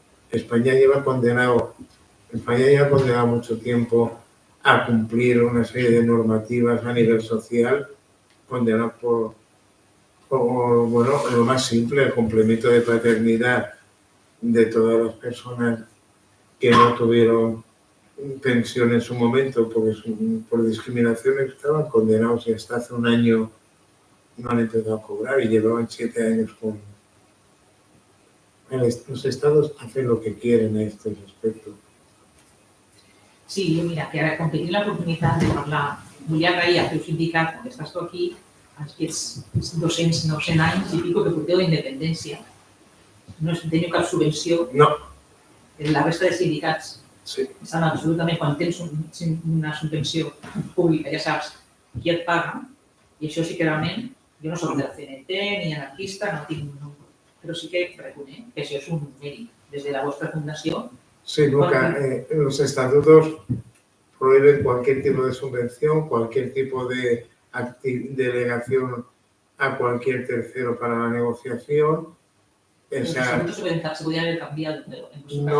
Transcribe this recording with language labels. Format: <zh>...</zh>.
<es>España lleva condenado mucho tiempo a cumplir una serie de normativas a nivel social, condenado por bueno, lo más simple, el complemento de paternidad de todas las personas que no tuvieron pensión en su momento porque por discriminación estaban condenados y hasta hace un año no han empezado a cobrar y llevaban 7 años con... Los estados hacen lo que quieren a este respecte.</es> <ca>Sí, mira, que ara, com que tinc l'oportunitat de parlar, vull agrair al teu sindicat, que estàs tu aquí, aquests 900 anys i pico que porteu d'independència. No teniu cap subvenció. No. La resta de sindicats Sí. estan absolutament, quan tens una subvenció pública, ja saps qui et paga, i això sí que realment, jo no soc de la CNT ni anarquista, no tinc... Pero sí que reconec que això és un mèrit. Des de la vostra fundació...</ca> <es>Sí, nunca. Los estatutos prohíben cualquier tipo de subvención, cualquier tipo de delegación a cualquier tercero para la negociación. Los estatutos se podían haber cambiado, pero en vuestro caso</es>